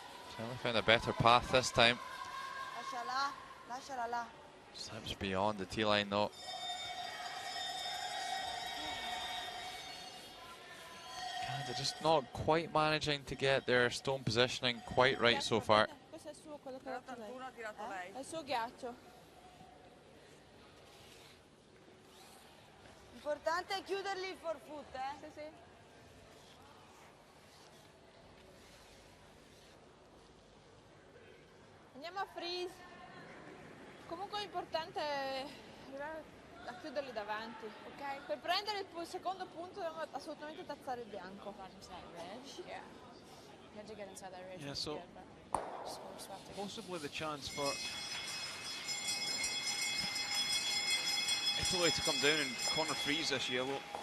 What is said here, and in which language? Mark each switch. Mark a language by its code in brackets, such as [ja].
[en] Certainly found a better path this time. [it] Lasciala, lasciala là. [en] Slips beyond the tee line though. They're just not quite managing to get their stone positioning quite right so far. [it] Questo è il suo, quello che ha detto lei. 81 ha tirato lei. È il suo ghiaccio. L'importante è chiuderli il forfoot, eh? Sì, sì. Andiamo a freeze. Comunque l'importante è arrivare a chiuderli davanti, ok? Per prendere il secondo punto dobbiamo assolutamente tazzare il bianco. [en] Got into that ridge. Yeah. You had to get inside that ridge. Yeah, which so- you did, but just we're swept again. Possibly the chance for Italy to come down and corner freeze this yellow.